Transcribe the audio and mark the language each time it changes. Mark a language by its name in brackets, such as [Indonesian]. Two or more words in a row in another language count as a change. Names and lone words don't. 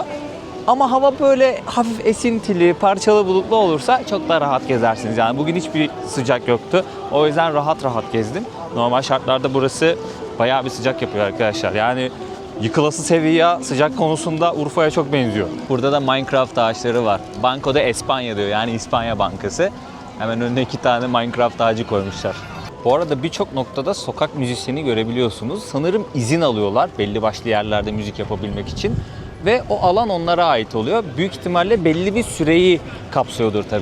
[Turkish] Ama hava böyle hafif esintili, parçalı bulutlu olursa çok daha rahat gezersiniz. Yani bugün hiçbir sıcak yoktu. O yüzden rahat rahat gezdim. Normal şartlarda burası bayağı bir sıcak yapıyor arkadaşlar. Yani yıkılası Sevilla sıcak konusunda Urfa'ya çok benziyor. Burada da Minecraft ağaçları var. Banco de España diyor, yani İspanya Bankası. Hemen önüne 2 tane Minecraft ağacı koymuşlar. Bu arada birçok noktada sokak müzisyeni görebiliyorsunuz. Sanırım izin alıyorlar belli başlı yerlerde müzik yapabilmek için. Ve o alan onlara ait oluyor. Büyük ihtimalle belli bir süreyi kapsıyordur tabii.